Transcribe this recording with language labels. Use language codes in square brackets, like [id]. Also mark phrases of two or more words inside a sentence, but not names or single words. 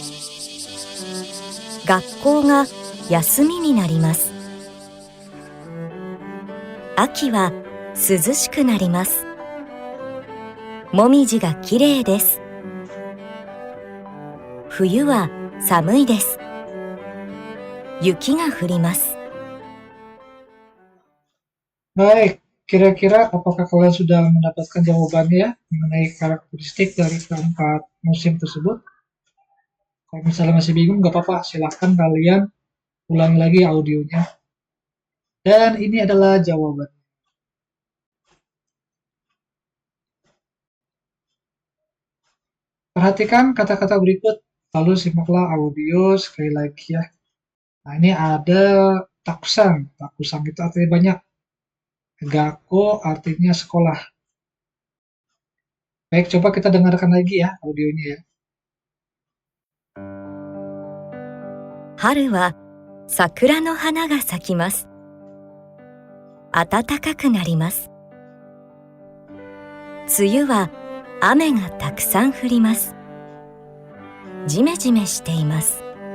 [ja] 学校が休みになります。秋は涼しくなります。もみじがきれいです。冬は寒いです。雪が降ります。 [id] Baik, kira-kira apakah kalian sudah mendapatkan jawabannya ya mengenai karakteristik dari keempat musim tersebut? Kalau misalnya masih bingung, nggak apa-apa, silahkan kalian ulangi lagi audionya. Dan ini adalah jawaban. Perhatikan kata-kata berikut, lalu simaklah audio sekali lagi ya. Nah, ini ada takusan. Takusan itu artinya banyak. Gakko artinya sekolah. Baik, coba kita dengarkan lagi ya audionya ya. [ja] 春は桜の花が咲きます。暖かくなります。梅雨は雨がたくさん降ります。ジメジメしています。